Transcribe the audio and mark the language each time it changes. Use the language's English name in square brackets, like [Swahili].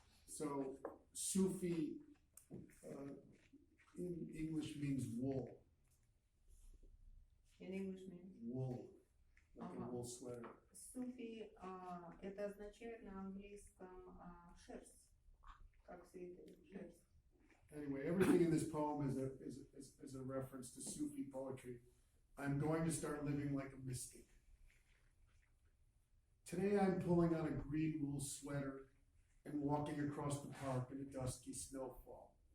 [English] So Sufi in English means wool, In English means wool, like a Ага. wool sweater. [Russian] суфи, это означает на английском шерсть, как свитер, шерсть. [English] Anyway, everything in this poem is a reference to Sufi poetry. I'm going to start living like a mystic. Today I'm pulling on a green wool sweater and walking across the park in a dusky snowfall.